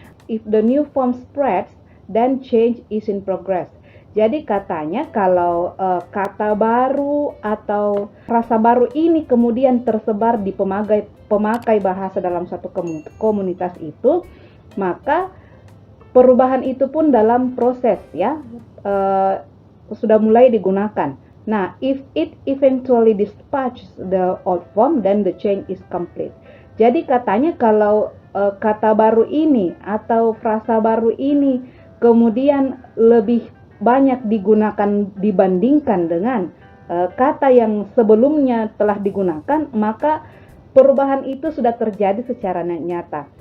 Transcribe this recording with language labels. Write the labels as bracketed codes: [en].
[en] If the new form spreads, then change is in progress. [id] Jadi katanya kalau kata baru atau frasa baru ini kemudian tersebar di pemakai bahasa dalam satu komunitas itu, maka perubahan itu pun dalam proses ya, sudah mulai digunakan. [en] Nah, if it eventually dispatches the old form, then the change is complete. [id] Jadi katanya kalau kata baru ini atau frasa baru ini kemudian lebih banyak digunakan dibandingkan dengan kata yang sebelumnya telah digunakan, maka perubahan itu sudah terjadi secara nyata.